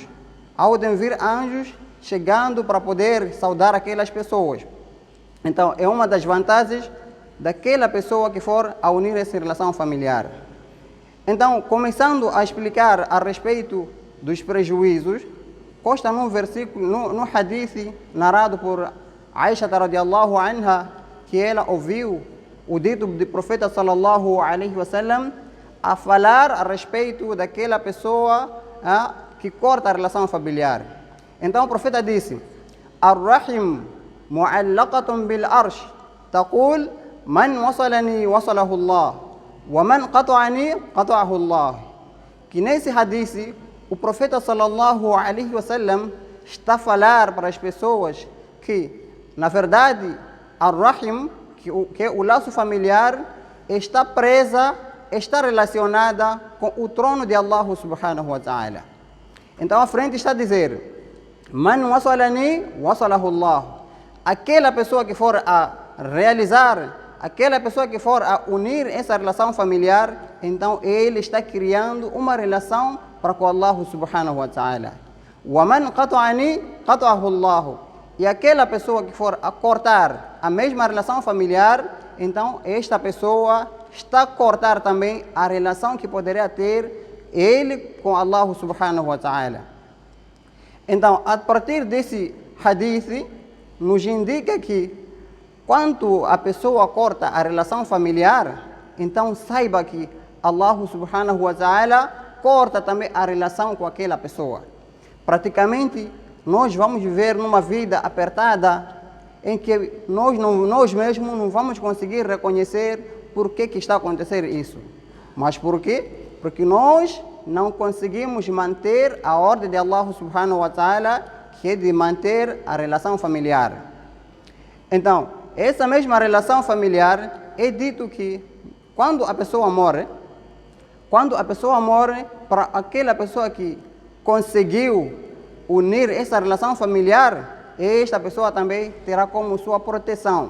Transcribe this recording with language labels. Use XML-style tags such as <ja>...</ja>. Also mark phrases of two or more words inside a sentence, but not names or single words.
<pt>Há de vir anjos chegando para poder saudar aquelas pessoas. Então, é uma das vantagens daquela pessoa que for a unir essa relação familiar. Então, começando a explicar a respeito dos prejuízos, consta num versículo, no hadith narrado por Aisha</pt> <ar>رضي الله عنها,</ar> <pt>que ela ouviu o dito do profeta</pt> <ar>صلى الله عليه وسلم</ar> <pt>a falar a respeito daquela pessoa que corta a relação familiar. Então o profeta disse,</pt> <ar>الرحم معلقة بالعرش تقول من وصلني وصله الله ومن قطعني قطعه الله.</ar> <pt>Que nesse hadith, o profeta</pt> <ar>صلى الله عليه وسلم</ar> <pt>está a falar para as pessoas que, na verdade, Ar-Rahim, que é o laço familiar, está relacionada com o trono de</pt> <ar>الله سبحانه وتعالى.</ar> <pt>Então a frente está a dizer,</pt> <ar>من وصلني وصله الله.</ar> <pt>Aquela pessoa que for a realizar, aquela pessoa que for a unir essa relação familiar, então ele está criando uma relação para com</pt> <ar>الله سبحانه وتعالى. ومن قطعني قطعه الله.</ar> <pt>E aquela pessoa que for a cortar a mesma relação familiar, então esta pessoa está a cortar também a relação que poderia ter ele com</pt> <ar>الله سبحانه وتعالى.</ar> <pt>Então, a partir desse hadith, nos indica que quando a pessoa corta a relação familiar, então saiba que</pt> <ar>الله سبحانه وتعالى</ar> <pt>corta também a relação com aquela pessoa. Praticamente, nós vamos viver numa vida apertada em que nós mesmos não vamos conseguir reconhecer por que está acontecendo isso. Mas por quê? Porque nós não conseguimos manter a ordem de</pt> <ar>الله سبحانه وتعالى,</ar> <pt>que é de manter a relação familiar. Então, essa mesma relação familiar é dito que quando a pessoa morre, para aquela pessoa que conseguiu unir essa relação familiar, esta pessoa também terá como sua proteção.</pt>